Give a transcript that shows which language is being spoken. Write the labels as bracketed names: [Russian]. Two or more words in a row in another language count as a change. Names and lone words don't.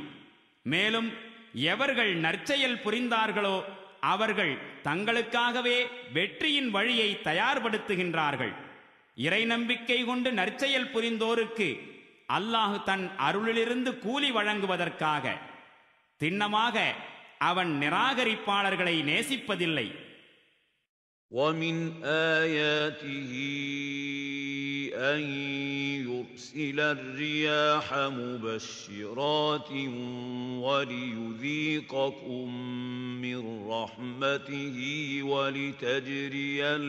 [Tamil] மேலும் எவர்கள் நற்செயல் புரிந்தார்களோ அவர்கள் தங்களுக்காகவே வெற்றியின் வழியை தயார்படுத்துகின்றார்கள். இறை நம்பிக்கை கொண்டு நற்செயல் புரிந்தோருக்கு அல்லாஹ் தன் அருளிலிருந்து கூலி வழங்குவதற்காக. திண்ணமாக அவன் நிராகரிப்பாளர்களை நேசிப்பதில்லை. [Arabic] وَمِنْ آيَاتِهِ أَنْ يُرْسِلَ الرِّيَاحَ مُبَشِّرَاتٍ وَلِيُذِيقَكُم مِّن رَّحْمَتِهِ وَلِتَجْرِيَ